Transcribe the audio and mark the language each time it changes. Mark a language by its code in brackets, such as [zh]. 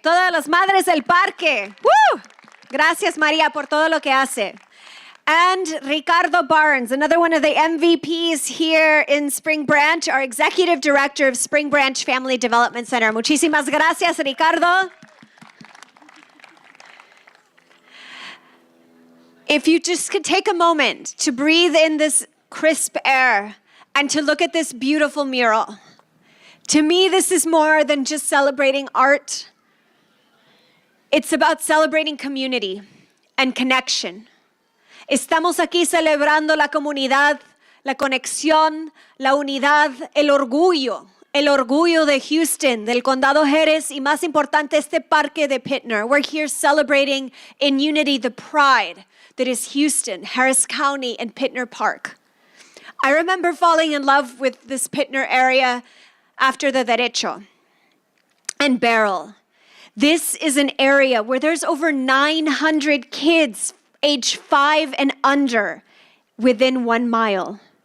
[es] Todas las Madres del Parque. ¡Woo! Gracias, Maria, por todo lo que hace. [en] And Ricardo Barnes, another one of the MVPs here in Spring Branch, our executive director of Spring Branch Family Development Center. [es] Muchísimas gracias, Ricardo. [en] If you just could take a moment to breathe in this crisp air and to look at this beautiful mural. To me, this is more than just celebrating art. It's about celebrating community and connection. [es] Estamos aquí celebrando la comunidad, la conexión, la unidad, el orgullo de Houston, del Condado Jerez, y más importante, este parque de Pitner. [en] We're here celebrating in unity the pride that is Houston, Harris County, and Pitner Park. I remember falling in love with this Pitner area after the Derecho and Beryl. This is an area where there's over 900 kids age 5 and under within 1 mile.